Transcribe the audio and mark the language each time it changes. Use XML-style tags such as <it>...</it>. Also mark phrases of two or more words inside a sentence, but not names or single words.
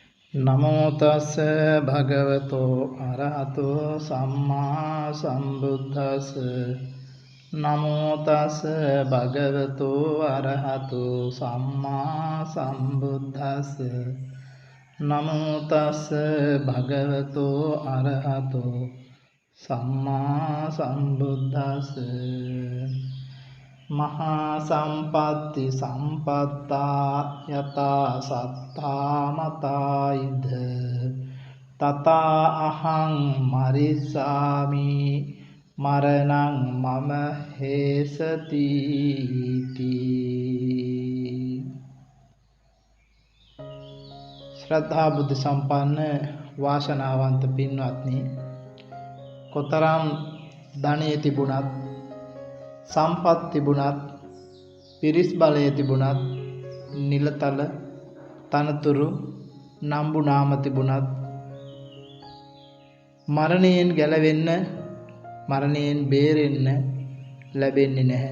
<pi>නමෝ තස්ස භගවතෝ අරහතෝ සම්මා සම්බුද්දස්ස නමෝ තස්ස භගවතෝ අරහතෝ සම්මා සම්බුද්දස්ස නමෝ තස්ස භගවතෝ අරහතෝ සම්මා සම්බුද්දස්ස මහා සම්පatti සම්පත්තා යතා සත්තා මතායිද තතා අහං මරිස්සාමි මරණං මම හේසති</pi> <si>ශ්‍රද්ධා බුද්ධ සම්පන්න වාසනාවන්ත පින්වත්නි, කොතරම් ධනෙ තිබුණත් සම්පත් තිබුණත් පිරිස් බලය තිබුණත් නිලතල තනතුරු නම්බු නාම තිබුණත් මරණයෙන් ගැලවෙන්න මරණයෙන් බේරෙන්න ලැබෙන්නේ නැහැ.</si>